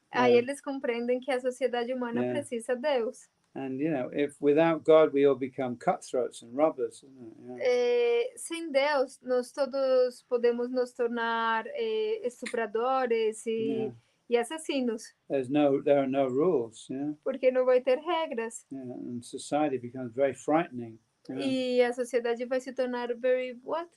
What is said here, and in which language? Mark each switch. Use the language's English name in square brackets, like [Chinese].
[Portuguese] Aí eles compreendem que a sociedade humana precisa de Deus. [English] And if without God we all become cutthroats and robbers. [Portuguese] Sem Deus, nós todos podemos nos tornar estupradores e assassinos. [English] There are no rules. [Portuguese] Porque não vai ter regras. [English] And society becomes very frightening. [Portuguese] E a sociedade vai se tornar [English] very what?